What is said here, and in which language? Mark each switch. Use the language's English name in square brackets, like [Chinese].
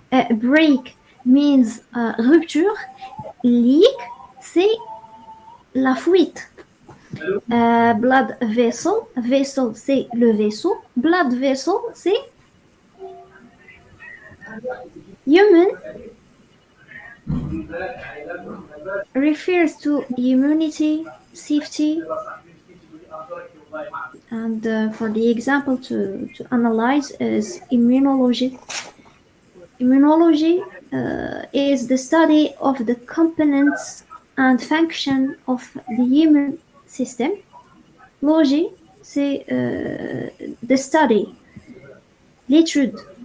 [English] Break means rupture. Leak, [French] c'est la fuite. Blood vessel, vessel c'est le vaisseau. Blood vessel c'est human. [English] Refers to immunity, safety, and for the example to analyze is immunology. Immunology is the study of the components and function of the immune system. [French] Logie, c'est [English] the study, [French] l'étude.